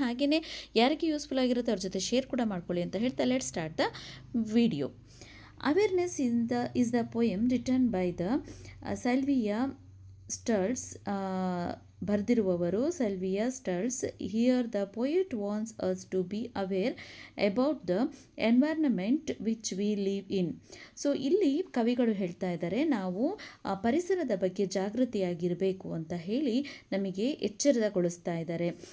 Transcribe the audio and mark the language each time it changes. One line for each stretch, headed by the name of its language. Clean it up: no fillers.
Kannada: ಹಾಗೆಯೇ ಯಾರಿಗೆ ಯೂಸ್ಫುಲ್ ಆಗಿರುತ್ತೆ ಅವ್ರ ಜೊತೆ ಶೇರ್ ಕೂಡ ಮಾಡ್ಕೊಳ್ಳಿ ಅಂತ ಹೇಳ್ತಾ
English: Let start the video. Awareness is the poem written by the Sylvia Stults.
Kannada: ಬರೆದಿರುವವರು Sylvia ಸ್ಟಲ್ಸ್.
English: Here the poet wants us to be aware about the environment which we live in.
Kannada: So ಇಲ್ಲಿ ಕವಿಗಳು ಹೇಳ್ತಾ ಇದ್ದಾರೆ, ನಾವು ಪರಿಸರದ ಬಗ್ಗೆ ಜಾಗೃತಿಯಾಗಿರಬೇಕು ಅಂತ ಹೇಳಿ ನಮಗೆ ಎಚ್ಚರಗೊಳಿಸ್ತಾ ಇದ್ದಾರೆ.